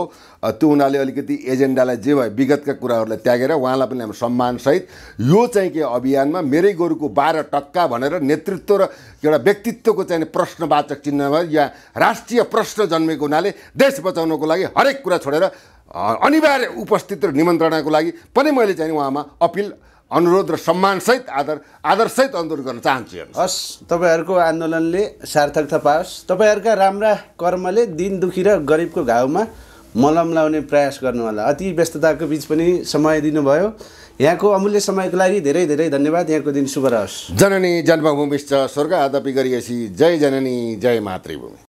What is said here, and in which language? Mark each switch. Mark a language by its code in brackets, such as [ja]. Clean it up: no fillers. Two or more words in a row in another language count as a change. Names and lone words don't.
[ne] त्यो हुनाले अलिकति एजेन्डालाई जे भयो विगतका कुराहरूलाई त्यागेर उहाँलाई पनि हाम्रो सम्मानसहित यो चाहिँ के अभियानमा मेरै गोरुको 12 टक्का भनेर नेतृत्व र एउटा व्यक्तित्वको चाहिँ प्रश्नवाचक चिन्हमा या राष्ट्रिय प्रश्न जन्मेको हुनाले देश बचाउनको लागि हरेक कुरा छोडेर अनिवार्य उपस्थित र निमन्त्रणाको लागि पनि मैले चाहिँ उहाँमा अपिल, अनुरोध र सम्मानसहित आदरसहित अनुरोध गर्न चाहन्छु। हस्, तपाईँहरूको आन्दोलनले सार्थकता पाओस्। तपाईँहरूका राम्रा कर्मले दिन दुखी र गरिबको घाउमा मलम लाउने प्रयास गर्नुहोला। अति व्यस्तताको बिच पनि समय दिनुभयो। यहाँको अमूल्य समयको लागि धेरै धेरै धन्यवाद। यहाँको दिन शुभ रहोस्। [sa] जननी जन्मभूमिश्च स्वर्ग आदपि गरिएसी। [ne] जय जननी जय मातृभूमि।